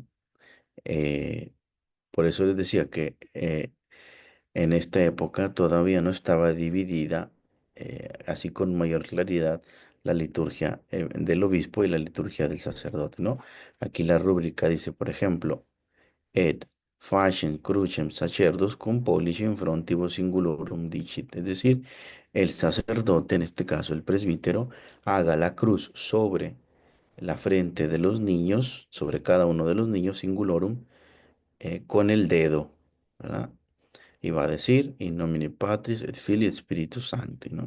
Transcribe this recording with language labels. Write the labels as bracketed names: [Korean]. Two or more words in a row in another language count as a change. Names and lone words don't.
[Spanish] Eh, por eso les decía que en esta época todavía no estaba dividida así con mayor claridad la liturgia del obispo y la liturgia del sacerdote, ¿no? Aquí la rúbrica dice, por ejemplo, [Latin] et faciem crucem sacerdos cum pollicem frontibus singulorum dicit. [Spanish] Es decir, el sacerdote, en este caso el presbítero, haga la cruz sobre la frente de los niños, sobre cada uno de los niños singulorum, con el dedo, ¿verdad? Y va a decir, [Latin] in nomine Patris et Filii et Spiritus Sancti, [Spanish] ¿no?